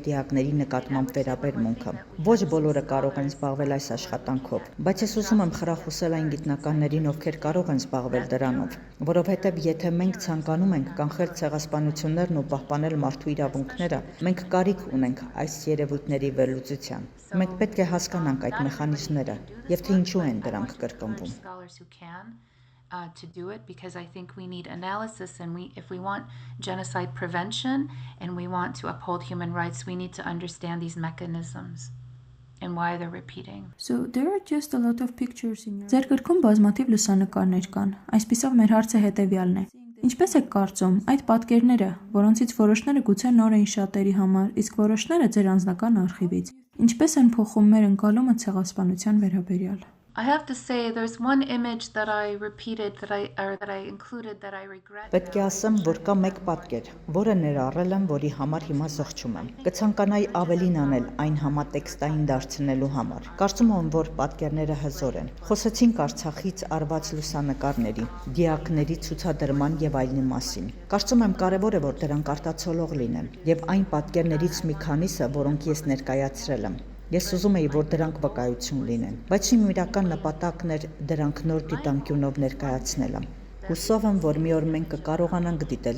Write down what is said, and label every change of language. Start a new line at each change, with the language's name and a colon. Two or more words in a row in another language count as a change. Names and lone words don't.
Armenian: դիակների նկատմամբ վերաբերմունքը։ Ոչ բոլորը կարող են զբաղվել այս աշխատանքով, բայց ես ուզում եմ խրախուսել այն գիտնականներին, ովքեր կարող են զբաղվել դրանով, որովհետեւ եթե մենք ցանկանում ենք կանխել ցեղասպանություններն ու պահպանել մարդու իրավունքները, մենք կարիք ունենք այս երևույթների վերլուծության։ Մենք պետք է հասկանանք այդ մեխանիզմները եւ թե ինչու են դրանք կրկնվում։
English: To do it, because I think we need analysis, and if we want genocide prevention and we want to uphold human rights, we need to understand these mechanisms and why they're repeating. So there are just a lot of pictures in your.
Armenian: Ձեր գրքում բազմաթիվ լուսանկարներ կան։ Այսպիսով մեր հարցը հետևյալն է. Ինչպես եք կարծում, այդ պատկերները, որոնցից որոշները գուցե նոր էին շատերի համար, իսկ որոշները ձեր անձնական արխիվից, ինչպես են փոխում մեր ընկալումը ցեղասպանության վերաբերյալ։
English: I have to say there's one image that I repeated that I included that I regret.
Armenian: Պետք է ասեմ, որ կա մեկ պատկեր, որը ներառել եմ, որի համար հիմա զղջում եմ։ Կցանկանայի ավելին անել այն համատեքստային դարձնելու համար։ Կարծում եմ, որ պատկերները հզոր են։ Խոսեցինք Արցախից արված լուսանկարների, դիակների ցուցադրման եւ այլնի մասին։ Կարծում եմ կարեւոր է, որ դրանք արտացոլող լինեն, եւ այն պատկերներից մի քանիսը, որոնք ես ներկայացրել եմ։ Ես ուզում էի, որ դրանք վկայություն լինեն, բայց իմ իրական նպատակն էր դրանք նոր դիտանկյունով ներկայացնելը։ Հուսով եմ, որ մի օր մենք կկարողանանք դիտել